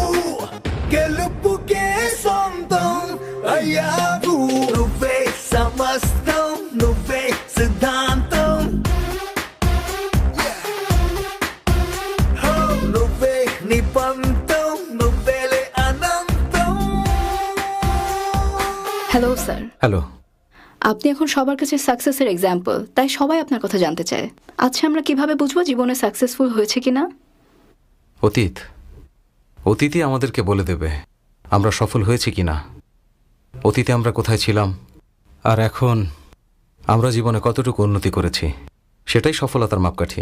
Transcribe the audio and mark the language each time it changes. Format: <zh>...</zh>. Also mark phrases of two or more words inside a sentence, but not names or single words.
<te>గెలుపుకే సొంతం అయ్యావు. నువ్వే సమస్తం, నువ్వే సిద్ధాంతం, నువ్వే నిపంతం, నువ్వేలే అనంతం.</te> <en>hello sir,</en> <bn>হ্যালো। আপনি এখন সবার কাছে</bn> <en>success-er example,</en> <bn>তাই সবাই আপনার কথা জানতে চায়। আচ্ছা, আমরা কিভাবে বুঝবো জীবনে সাকসেসফুল হয়েছে কিনা? অতীতই আমাদেরকে বলে দেবে আমরা সফল হয়েছি কিনা। অতীতে আমরা কোথায় ছিলাম আর এখন আমরা জীবনে কতটুকু উন্নতি করেছি, সেটাই সফলতার মাপকাঠি।</bn>